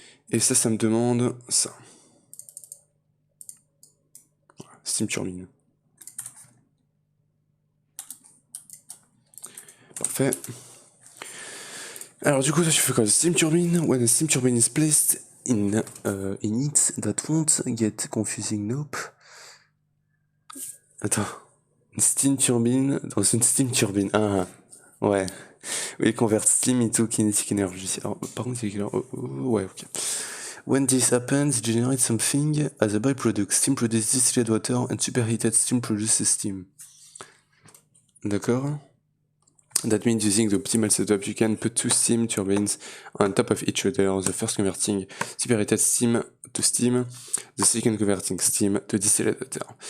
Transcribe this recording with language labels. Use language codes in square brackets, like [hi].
[fr] Et ça me demande ça. Voilà, Steam Turbine. Parfait. Alors du coup, toi tu fais quoi? Steam turbine. [en] When a steam turbine is placed in it, that won't get confusing. Nope. [fr] Attends. Une steam turbine dans une steam turbine. Ah, ouais. Oui, [en] convert steam into kinetic energy. [fr] Alors, par contre, ouais, ok. [en] When this happens, it generates something as a byproduct. Steam produces distilled water and superheated steam produces steam. [fr] D'accord. [en] That means using the optimal setup, you can put two steam turbines on top of each other, the first converting superheated steam to steam, the second converting steam to distilled water.